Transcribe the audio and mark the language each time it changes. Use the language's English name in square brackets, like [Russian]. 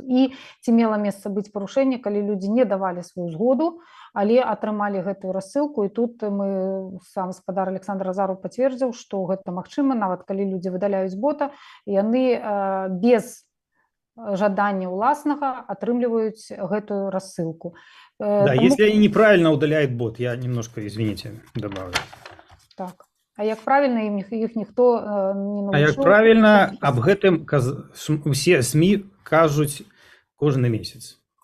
[Belarusian] І ці мела месца быць парушэнне, калі людзі не давалі сваю згоду, але атрымалі гэтую рассылку, і тут сам спадар Александр Азаров пацвердзіў, што гэта магчыма, нават калі людзі выдаляюць бота, яны без жадання ўласнага атрымліваюць гэтую рассылку. [Russian] Да, если они неправильно удаляют бот, я немножко, извините, добавлю. [Belarusian] Так. А як правильно іх ніхто не навучыў? А як правильно аб гэтым усе СМІ кажуць кожны месяц.